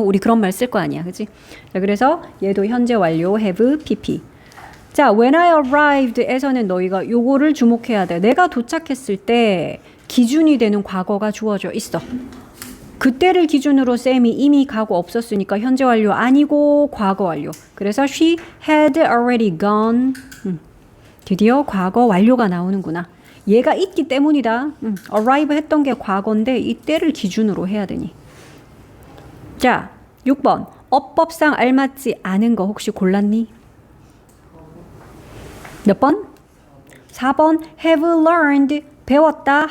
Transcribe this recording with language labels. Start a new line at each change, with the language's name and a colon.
Korean: 우리 그런 말 쓸 거 아니야. 그치? 자, 그래서 얘도 현재 완료 have pp. 자,
English: when I arrived
Korean: 에서는 너희가 요거를 주목해야 돼. 내가 도착했을 때 기준이 되는 과거가 주어져 있어. 그때를 기준으로 쌤이 이미 가고 없었으니까 현재 완료 아니고 과거 완료.
English: 그래서 she had already gone.
Korean: 드디어 과거 완료가 나오는구나. 얘가 있기 때문이다. arrive 했던 게 과거인데 이때를 기준으로 해야 되니. 자, 6번. 어법상 알맞지 않은 거 혹시 골랐니? 몇 번? 4번.
English: have learned.
Korean: 배웠다.